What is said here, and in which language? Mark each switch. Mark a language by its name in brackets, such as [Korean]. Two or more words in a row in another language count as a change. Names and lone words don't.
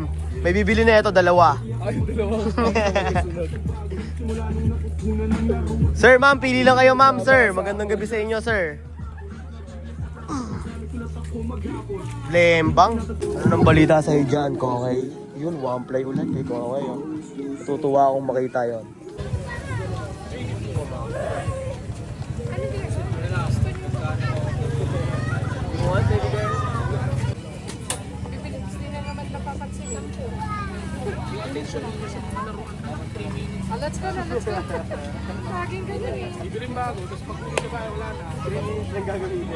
[Filipino] May bibili na ito, dalawa. Sir, ma'am, pili lang kayo, ma'am, sir. Magandang gabi sa inyo, sir. Lembang. Ano nang balita sa'yo dyan, Kokay? Yun, [English] one play [Filipino] ulit kay Kokay. Oh. Natutuwa akong makita yon. [English] What, baby girl? Let's go na, let's go. [Filipino] Laging ganyan eh. Bibiling bago, tapos pag hindi ka kaya wala na. 3 minutes lang gagamitin.